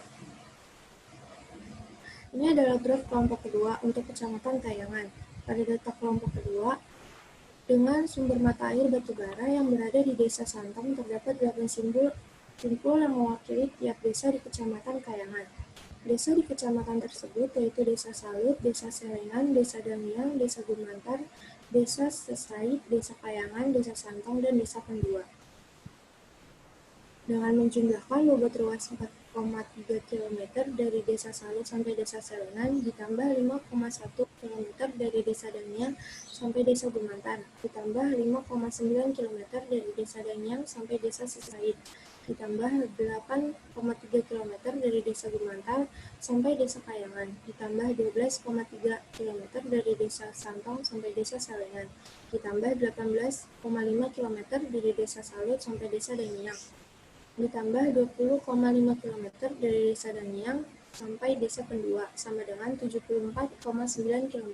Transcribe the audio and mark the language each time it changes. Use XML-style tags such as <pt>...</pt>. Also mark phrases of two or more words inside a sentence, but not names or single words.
<id>Ini adalah graf kelompok kedua untuk Kecamatan Kayangan. Pada data kelompok kedua, dengan sumber mata air batubara yang berada di Desa Santam terdapat 8 simpul yang mewakili tiap desa di Kecamatan Kayangan. Desa di kecamatan tersebut yaitu Desa Salut, Desa Selengan, Desa Damiang, Desa Gumantar, Desa Sesait, Desa Kayangan, Desa Santong, dan Desa Pendua. Dengan menjumlahkan bobot ruas 4,3 km dari Desa Salut sampai Desa Selengan, ditambah 5,1 km dari Desa Damiang sampai Desa Gumantar, ditambah 5,9 km dari Desa Damiang sampai Desa Sesait, ditambah 8,3 km dari Desa Gumantar sampai Desa Kayangan, ditambah 12,3 km dari Desa Santong sampai Desa Selengan, ditambah 18,5 km dari Desa Salut sampai Desa Damiang, ditambah 20,5 km dari Desa Damiang sampai Desa Pendua, sama dengan 74,9 km.</id>